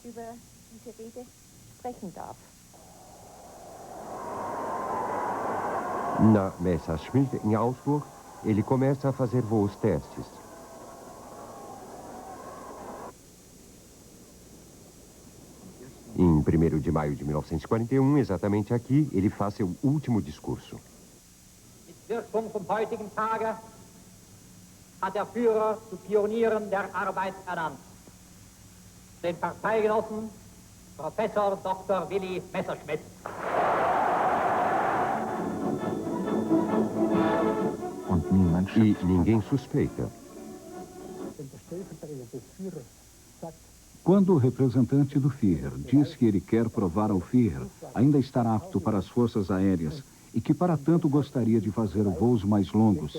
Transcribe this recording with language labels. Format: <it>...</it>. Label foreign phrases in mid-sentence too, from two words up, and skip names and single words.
<pt>Na Messerschmitt, em Augsburg, ele começa a fazer voos testes. Em Em 1º de maio de 1941, exatamente aqui, ele faz seu último discurso.</pt> <de>Mit Wirkung vom heutigen Tage hat der Führer zu Pionieren der Arbeit ernannt. Den Parteigenossen Professor Dr. Willy Messerschmitt.</de> <pt>E ninguém suspeita. Quando o representante do Führer diz que ele quer provar ao Führer ainda estar apto para as forças aéreas e que, para tanto, gostaria de fazer voos mais longos.</pt>